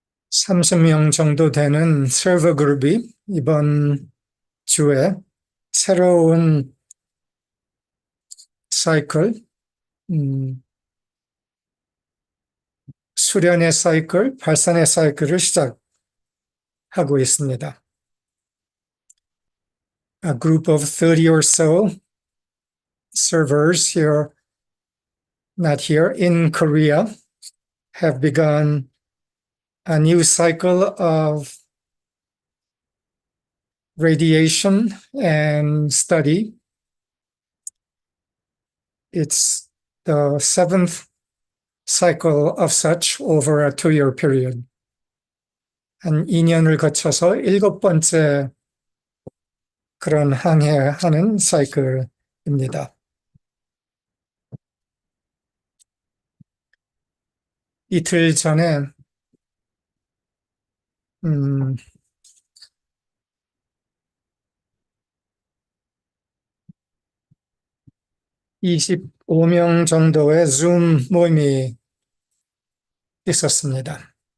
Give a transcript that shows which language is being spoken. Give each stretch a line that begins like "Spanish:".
Korean: 30명 정도 되는 서버 그룹이 이번 주에 새로운 사이클, 수련의 사이클, 발산의 사이클을 시작하고 있습니다.
English: A group of 30 or so servers here, not here, in Korea, have begun a new cycle of radiation and study. It's the 7th cycle of such over a 2-year period.
Korean: 한 2년을 거쳐서 7번째 그런 항해하는 사이클입니다. 이틀 전에 25명 정도의 줌 모임이 있었습니다.